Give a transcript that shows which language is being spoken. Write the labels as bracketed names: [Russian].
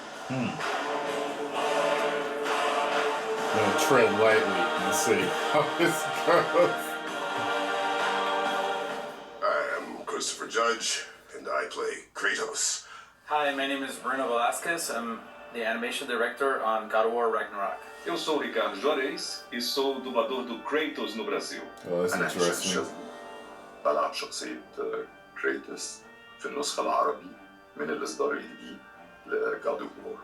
[English] I'm gonna tread lightly and see how this goes. I'm Christopher Judge, and I play Kratos. Hi, my name is Bruno Velasquez. I'm the animation director on God of War Ragnarok. [Portuguese] Eu sou o Ricardo Juarez e sou o dublador do Kratos no Brasil. [English] Oh, that's interesting. [Arabic] بلعب شخصية كريتوس في النسخة العربي من الإصدار الجديد لGod of War.